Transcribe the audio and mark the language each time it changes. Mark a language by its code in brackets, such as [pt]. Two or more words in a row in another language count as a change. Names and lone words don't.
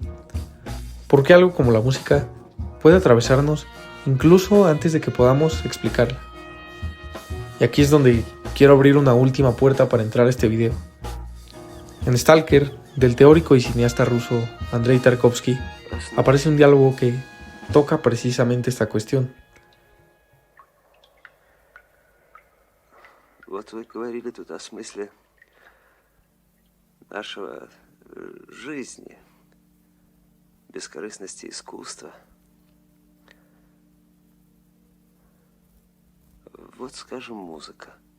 [es] ¿Por qué algo como la música puede atravesarnos incluso antes de que podamos explicarla? Y aquí es donde quiero abrir una última puerta para entrar a este video. En Stalker, del teórico y cineasta ruso Andrei Tarkovsky, aparece un diálogo que toca precisamente esta cuestión. [ru] Вот вы говорили тут о смысле нашего жизни, бескорыстности искусства. Вот, скажем, музыка.